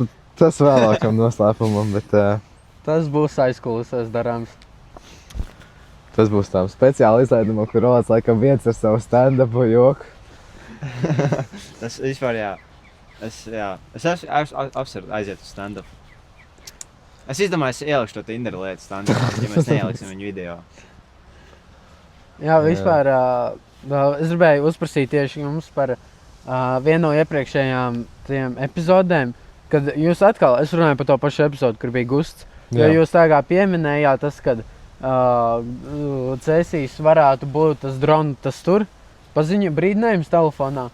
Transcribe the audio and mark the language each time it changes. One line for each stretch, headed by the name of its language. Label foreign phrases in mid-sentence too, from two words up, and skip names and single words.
Latvian: Tas vēlākam noslēpumam, bet Tas būs aizkulisēs darāms. tas būs tām speciāli izlaidumam, kur Rolands laikam viens ar savu stand-upu joku. Tas vispār, jā. Es apsveru aiziet uz stand-up. Es izdomāju, es ielikšu to Tinder lietu stand-up, ja mēs neieliksim viņu video. Jā, vispār Es gribēju uzprasīt tieši jums par vienu no iepriekšējām tiem epizodēm, kad jūs atkal, es runāju par to pašu epizodu, kur bija Gusts, jo Jā. jūs tā kā pieminējāt tas, kad Cēsīs varētu būt tas dronu, tas tur, paziņu brīdinājums telefonā.